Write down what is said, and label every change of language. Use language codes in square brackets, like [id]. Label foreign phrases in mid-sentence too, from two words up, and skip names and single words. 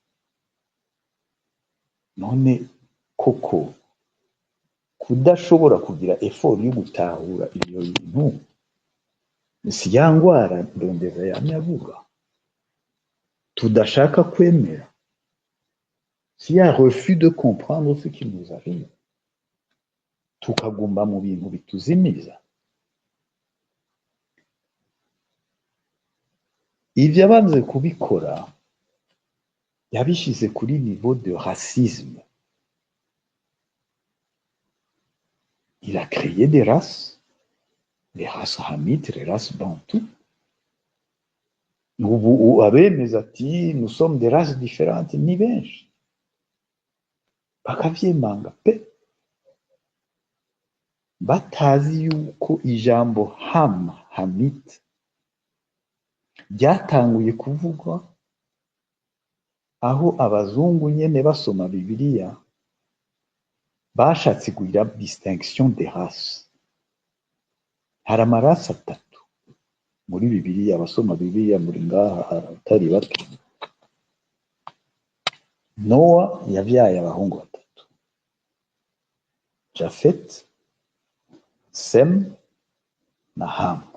[rn] None koko kudashobora kugira effort yo gutahura ibyo bintu si ya ngwara ndondeza yamyavuga tudashaka kwemera, si ya [fr] refus de comprendre ce qui nous arrive, [rn] tukagumba mu bintu bituzimiza. Ivyo abanze kubikora yabishize kuri [fr] niveau de racisme. Il a créé des races, les races hamites, les races bantoues. [rn] Ubu abemeza ati [fr] nous sommes des races différentes [rn] ni benshi bakavyemanga pe, batazi yuko ijambo hamite ryatanguye kuvugwa aho abazungu nyene basoma Bibiliya bashatse kugira [fr] distinction des races. [rn] Hari amarasi atatu muri Bibiliya, abasoma Bibiliya muri ngaha atari bato. Nowa yavyaye abahungu batatu, Jafet, Sem na Ham.